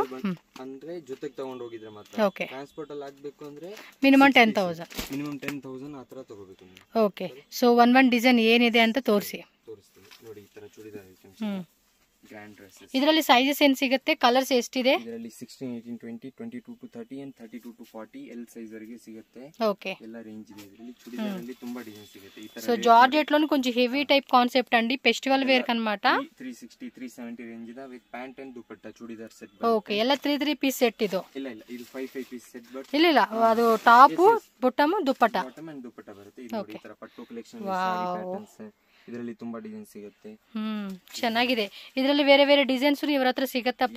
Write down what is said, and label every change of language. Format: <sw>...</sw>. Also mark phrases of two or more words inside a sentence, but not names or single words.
<kn>ಅಂದ್ರೆ ಜೊತೆಗೆ ತಗೊಂಡು ಹೋಗಿದ್ರೆ ಮಾತ್ರ. ಓಕೆ. ಟ್ರಾನ್ಸ್ಪೋರ್ಟ್ ಅಲ್ಲಿ ಆಗಬೇಕು ಅಂದ್ರೆ ಮಿನಿಮಮ್ 10,000. ಮಿನಿಮಮ್ 10,000 ಆ ತರ ತಗೋಬೇಕು ನೀವು. ಓಕೆ. ಸೊ ಒಂದ್ ಡಿಸೈನ್ ಏನಿದೆ ಅಂತ ತೋರಿಸಿ. ತೋರಿಸ್ತೀನಿ ನೋಡಿ. ಈ ತರ ಚೂಡಿದಾರ್ ಐಟಮ್ಸ್,</kn> <en>grand dresses.</en> <kn>ಇದರಲ್ಲಿ ಸೈಜಸ್ ಏನು ಸಿಗುತ್ತೆ? ಕಲರ್ಸ್ ಎಷ್ಟಿದೆ? ಇದರಲ್ಲಿ 16, 18, 20, 22 to 30 and 32 to 40 L ಸೈಜ್ ವರೆಗೆ ಸಿಗುತ್ತೆ. ఓకే. ಎಲ್ಲ ರೇಂಜ್ ಇದೆ. ಇದರಲ್ಲಿ ಚೂಡಿದಾರ್ ಅಲ್ಲಿ ತುಂಬಾ ಡಿಸೈನ್ ಸಿಗುತ್ತೆ. ಈ ತರ</kn> <te>సో జార్జెట్ లోని కొంచెం</te> <en>heavy type concept</en> <te>అండి,</te> <en>festival wear</en> <te>కన్నమాట.</te> <kn>360, 370 ರೇಂಜ್ ಇದೆ</kn> <en>with pant and dupatta churidar set.</en> <kn>ಓಕೆ. ಎಲ್ಲ 3</kn> <en>piece set</en> <kn>ಇದು? ಇಲ್ಲ ಇದು 5</kn> <en>piece set.</en> <kn>ಬಟ್ ಇಲ್ಲ ಅದು ಟಾಪ್, ಬಾಟಮ್, ದುಪಟ್ಟಾ.</kn> <en>bottom and dupatta</en> <kn>ಬರುತ್ತೆ. ಇದು ನೋಡಿ, ಈ ತರ ಪಟ್ಟು ಕಲೆಕ್ಷನ್,</kn> <en>saree patterns,</en> <kn>ಇದರಲ್ಲಿ ತುಂಬಾ ಡಿಸೈನ್ ಸಿಗುತ್ತೆ. ಚೆನ್ನಾಗಿದೆ. ಇದರಲ್ಲಿ ಬೇರೆ ಬೇರೆ ಡಿಸೈನ್ಸ್ ಇವರ ಹತ್ರ ಸಿಗುತ್ತಪ್ಪ.</kn>